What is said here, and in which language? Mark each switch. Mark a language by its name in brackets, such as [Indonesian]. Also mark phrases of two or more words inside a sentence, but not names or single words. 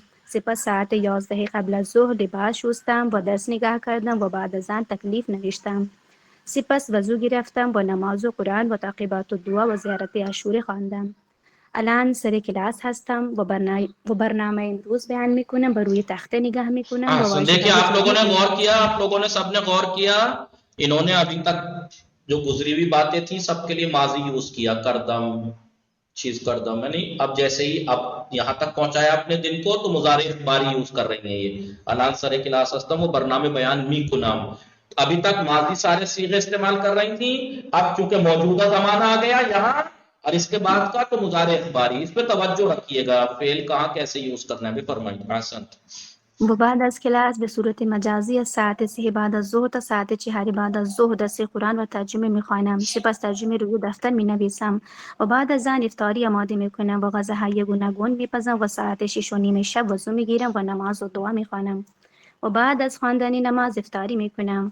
[Persian] سپس ساعت 11 قبل از ظهر لباس شستم و درس نگاه کردم و بعد از آن تکلیف نوشتم. سپس وضو گرفتم و نماز و قرآن و تاقیبات و دعا و زیارت عاشوری خواندم. الان سر کلاس هستم و برنامه امروز بیان میکنم و روی تخته نگاه میکنم و [Urdu] دیکھیے آپ لوگوں نے غور کیا آپ لوگوں نے سب نے غور کیا انہوں نے ابھی تک جو گزری ہوئی باتیں تھیں سب کے لیے ماضی یوز کیا کردم چیز کردم یعنی اب جیسے ہی اب یہاں تک پہنچایا اپنے دن کو تو مضارع اخباری یوز کر رہی ہیں یہ [Persian] الان سر کلاس ہستم و برنامه بیان میکنم [Urdu] ابھی تک ماضی سارے صیغے استعمال کر رہی تھیں اب چونکہ موجودہ زمانہ آ گیا یہاں اور اس کے بعد کا تو مضارع اخباری اس پہ توجہ رکھیے گا فعل کہاں کیسے یوز کرنا ہے بھی فرمائیے احسنت. [Persian] و بعد از کلاس به صورت مجازی از ساعت 3 بعد از ظهر تا ساعت 4 بعد از ظهر درس قرآن و ترجمه میخوانم. سپس ترجمه روی دفتر مینویسم و بعد از آن افطاری آماده میکنم و غذاهای گوناگون میپزم و ساعت 6 و نیم شب وضو میگیرم و نماز و دعا میخوانم و بعد از خواندن نماز افطاری میکنم.